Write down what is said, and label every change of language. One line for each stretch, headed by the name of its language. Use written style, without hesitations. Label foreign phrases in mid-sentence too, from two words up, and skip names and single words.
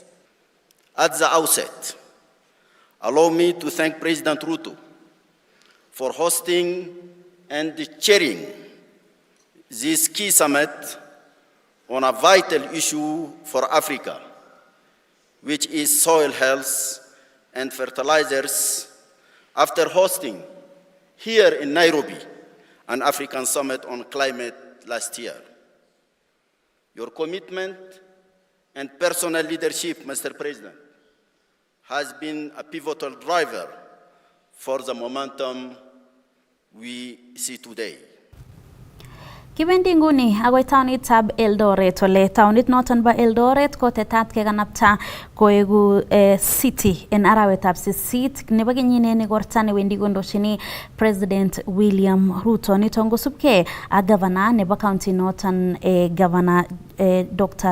English: At the outset, allow me to thank President Ruto for hosting and chairing this key summit on a vital issue for Africa, which is soil health and fertilizers, after hosting here in Nairobi an African summit on climate last year. Your commitment and personal leadership, Mr. President, has been a pivotal driver for the momentum we see today.
Kalenjin: Kibendi nguni agoi taonitab Eldoret, ole taonit noton ba Eldoret ko tetat kekanapta koegu city en arawetab sisit nebo kenyini igorta newendi kondochini President William Ruto. Niton kosubke ak governor nebo county noton governor Dr.